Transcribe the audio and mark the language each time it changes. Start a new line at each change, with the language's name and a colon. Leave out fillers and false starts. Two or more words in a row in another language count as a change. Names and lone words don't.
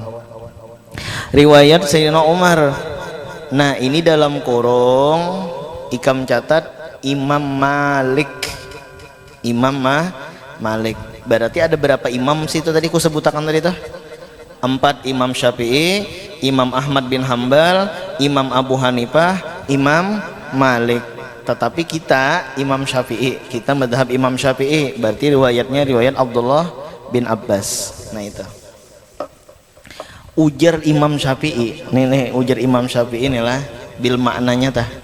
Banjar: Riwayat Sayyidina Umar. Nah ini dalam kurung ikam catat Imam Malik. Imam Malik. Berarti ada berapa imam situ tadi ku sebutakan tadi tuh?
Indonesian: 4 Imam Syafi'i, Imam Ahmad bin Hambal, Imam Abu Hanifah, Imam Malik. Tetapi kita Imam Syafi'i, kita madhab Imam Syafi'i, berarti riwayatnya riwayat Abdullah bin Abbas.
Banjar: Nah itu ujar Imam Syafi'i, nih ujar Imam Syafi'i inilah bil maknanya tah.